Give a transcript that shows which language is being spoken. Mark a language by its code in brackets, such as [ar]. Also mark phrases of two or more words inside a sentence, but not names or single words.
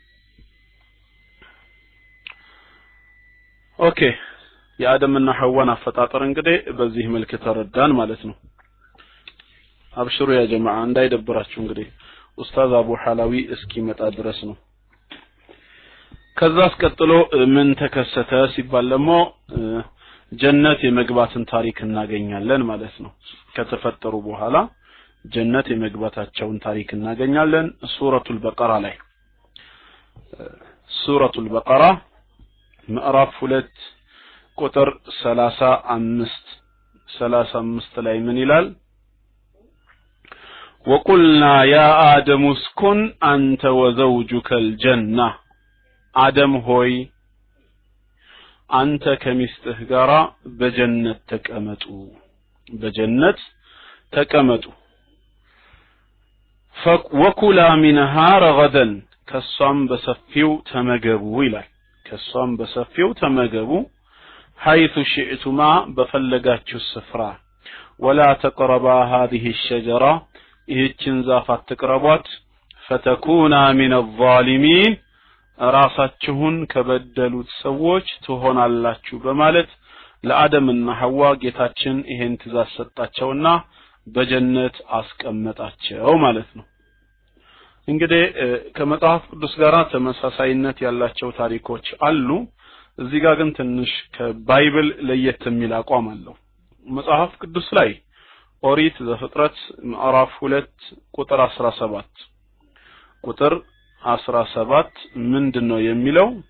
[am] ኦኬ የአደምና ሐዋን አፈጣጠር እንግዲህ በዚህ መልኩ ተረዳን ማለት ነው አብሽሩ ያ ጀማዓ እንዳይደብራችሁ እንግዲህ ኡስታዝ አቡ ሐላዊ እስኪመጣ ድረስ ነው ከዛ አስቀጥሎ ምን ተከሰተ ሲባል ደግሞ ጀነት የመግባትን ታሪክ እናገኛለን ማለት ነው ከተፈጠሩ በኋላ ጀነት የመግባታቸውን ታሪክ እናገኛለን ሱረቱል በቀራ ላይ ሱረቱል በቀራ ምዕራፍ 2 ቁጥር 35 ላይ ምን ይላል [ar] وقلنا يا آدم اسكن أنت وزوجك الجنة [am] አደም ሆይ አንተ ከሚስትህ ጋራ በጀነት ተቀመጡ [ar] وكلا منها رغدا [am] ከሷም በሰፊው ተመገቡ ይላል ከሷም በሰፊው ተመገቡ [ar] حيث شئتما [am] በፈለጋችሁ ስፍራ [ar] ولا تقربا هذه الشجرة [am] ይህችን ዛፍ አትቅረቧት [ar] فتكونا من الظالمين [am] ራሳችሁን ከበደሉት ሰዎች ትሆናላችሁ በማለት ለአደምና ሐዋ ጌታችን ይሄን ትእዛዝ ሰጣቸውና በጀነት አስቀመጣቸው ማለት ነው እንግዲህ ከመጽሐፍ ቅዱስ ጋር ተመሳሳይነት ያላቸው ታሪኮች አሉ እዚህ ጋር ግን ትንሽ ከባይብል ለየት የሚል አቋም አለው መጽሐፍ ቅዱስ ላይ ኦሪት ዘፍጥረት ምዕራፍ 2 ቁጥር 17 ምንድነው የሚለው